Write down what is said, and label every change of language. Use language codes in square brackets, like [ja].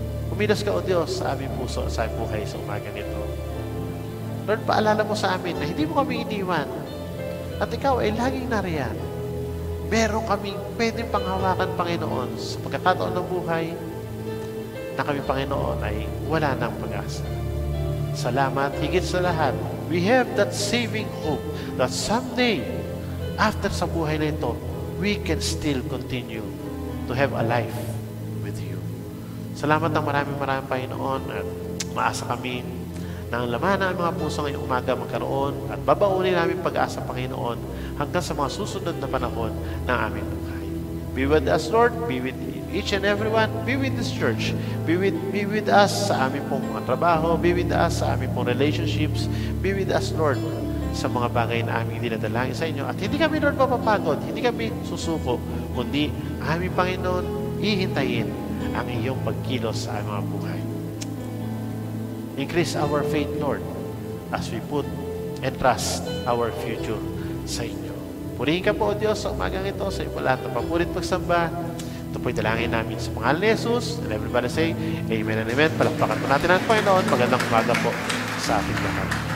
[tl] Umilas ka, O Diyos, sa aming puso at sa aming buhay sa umagang ito. Lord, paalala mo sa amin na hindi mo kami iniwan at ikaw ay laging nariyan. Meron kaming pwedeng panghawakan, Panginoon, sa pagkakataon ng buhay na kami, Panginoon, ay wala ng pag-asa. Salamat, higit sa lahat, [en] we have that saving hope that someday, after [tl] sa buhay na ito, [en] we can still continue to have a life with you. [tl] Salamat ng maraming Panginoon, at maasa kami na ang laman ng mga puso ngayong umaga magkaroon at babaunin namin pag-asa, Panginoon, hanggang sa mga susunod na panahon ng aming buhay. [en] Be with us, Lord. Be with each and everyone. Be with this church. Be with us [tl] sa aming pong mga trabaho. Be with us sa aming pong relationships. [en] Be with us, [tl] Lord, sa mga bagay na aming dinadalangin sa inyo. At hindi kami, Lord, mapapagod. Hindi kami susuko. Kundi, aming Panginoon, hihintayin ang iyong pagkilos sa aming mga buhay. [en] Increase our faith, Lord, as we put and trust our future [tl] sa inyo. Purihin ka po, O Diyos, sa umagang ito, sa iyo po lahat ng papurit pagsamba. Ito po'y dalangin namin sa pangalan ni Jesus. [en] And everybody say, Amen and Amen. [tl] Palakpakan po natin ang Panginoon. Magandang umaga po sa ating lahat.